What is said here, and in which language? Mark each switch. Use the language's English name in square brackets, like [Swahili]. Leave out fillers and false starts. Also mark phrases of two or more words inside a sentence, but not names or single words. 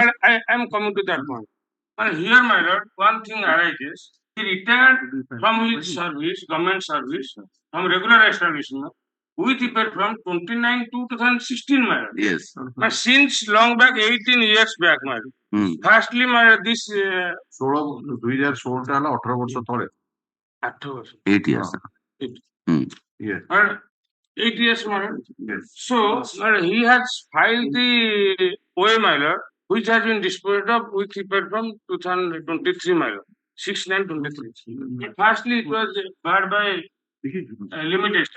[English] I am coming to that point. And here, my lord, one thing arises. He retired from his service, government service, from regular establishment, with effect from 29/2/2016, madam. Yes. But since long back, 18 years back, madam. Firstly, this [Odia] 2016 ଟା ହେଲା 18 ବର୍ଷ ତଳେ। [English] 8 years. Yes. 8 years, madam. Yes. So, he has filed the OA, my lord, which has been disposed of with effect from 2023, my lord. 6/9/23. Firstly, it was barred by limitation.